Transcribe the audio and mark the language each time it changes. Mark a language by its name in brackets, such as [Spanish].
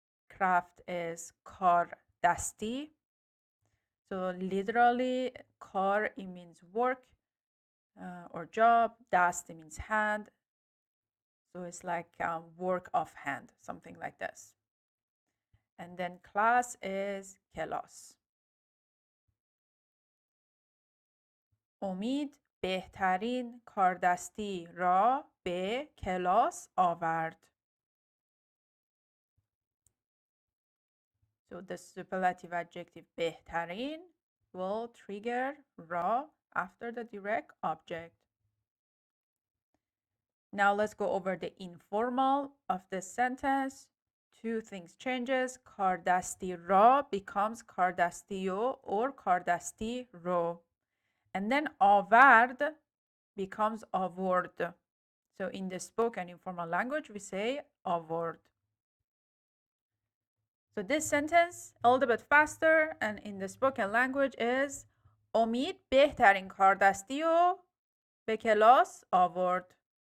[English] Craft is کار دستی. So literally کار, it means work or job. دست, it means hand. So it's like work of hand, something like this. And then class is کلاس. [Persian] امید بهترین کاردستی را به کلاس آورد. [English] So the superlative adjective بهترین will trigger را after the direct object. Now let's go over the informal of this sentence. Two things changes. کاردستی را becomes کاردستیو or کاردستی رو. And then آورد becomes آورد. So in the spoken informal language, we say آورد. So this sentence a little bit faster and in the spoken language is [Persian] امید بهترین کاردستی رو به کلاس آورد.